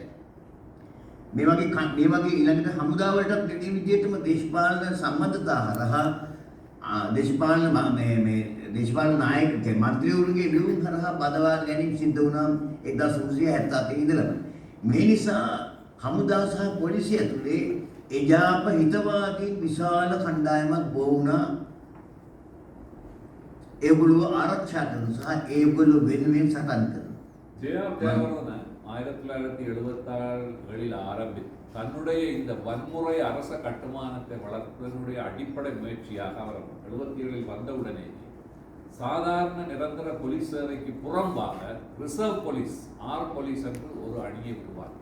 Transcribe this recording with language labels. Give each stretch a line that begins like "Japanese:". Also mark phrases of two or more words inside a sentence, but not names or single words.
Sinhala: මේ වගේ ඊළඟට හමුදා වලටත් මේ විදිහටම දේශපාලන සම්බන්ධතා හරහා දේශපාලන නායක මන්ත්‍රීවරුන්ගේ නියුම් හරහා බදවා ගැනීම සිද්ධ වුණා 1977 ඉඳලම. මේ නිසා හමුදා සහ පොලිසිය ඇතුලේ එජාප හිතවාදී විශාල කණ්ඩායමක් බෝ වුණා. ඒගොල්ලෝ ආරක්ෂා කරන සහ ඒගොල්ලෝ වෙනුවෙන් සටන් කරන.
Tamil: ஜே.ஆர். ஜெயவர்தன 1976களில் ஆரம்பித்து தன்னுடைய இந்த வன்முறை அரச கட்டுமானத்தை வளர்ப்பதனுடைய அடிப்படை முயற்சியாக அவர் 77ல் வந்தவுடனே சாதாரண நிரந்தர போலீஸ் சேவைக்கு புறம்பாக
English: reserve police R police
Tamil: என்று ஒரு அணியை உருவாக்கினார்.